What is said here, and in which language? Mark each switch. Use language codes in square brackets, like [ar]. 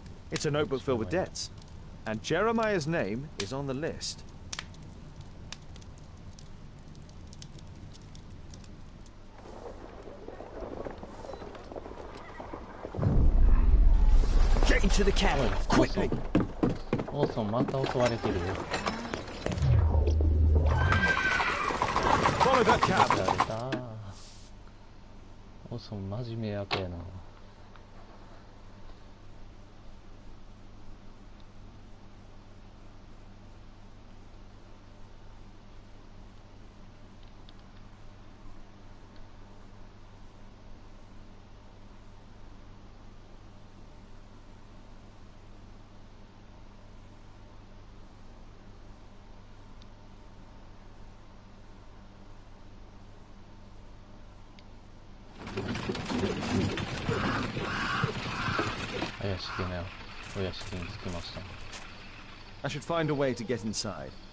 [en] It's a notebook filled with debts, and Jeremiah's name is on the list. Get into the cabin, quickly! [ja] オーソンまた襲われてるよ。 [en] Follow that cab. [ja] やられた。オーソンマジ迷惑やな。しげなお屋敷に着きました。 [en] I should find a way to get inside.